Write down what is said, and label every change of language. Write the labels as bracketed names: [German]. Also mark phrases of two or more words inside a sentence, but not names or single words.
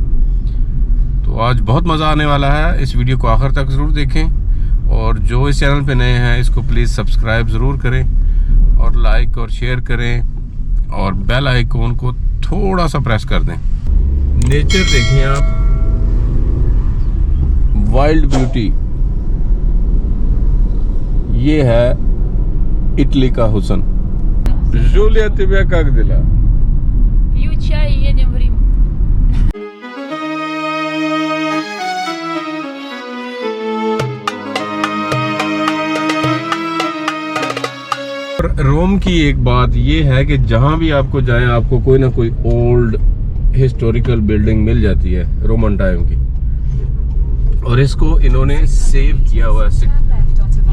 [Hindi] तो आज बहुत मज़ा आने वाला है। इस वीडियो को आखिर तक ज़रूर देखें, और जो इस चैनल पे नए हैं इसको प्लीज़ सब्सक्राइब ज़रूर करें और लाइक और शेयर करें, और [English] bell icon [Hindi] को थोड़ा सा प्रेस कर दें। नेचर देखें आप, [English] wild beauty, [Hindi] ये है इटली का हुस्न। [Russian] Julia, тебя как дела? Пью чай и едем в Рим. [Hindi] रोम की एक बात ये है कि जहाँ भी आपको जाएं आपको कोई ना कोई [English] old historical building [Hindi] मिल जाती है [English] Roman time [Hindi] की, और इसको इन्होंने सेव किया हुआ है।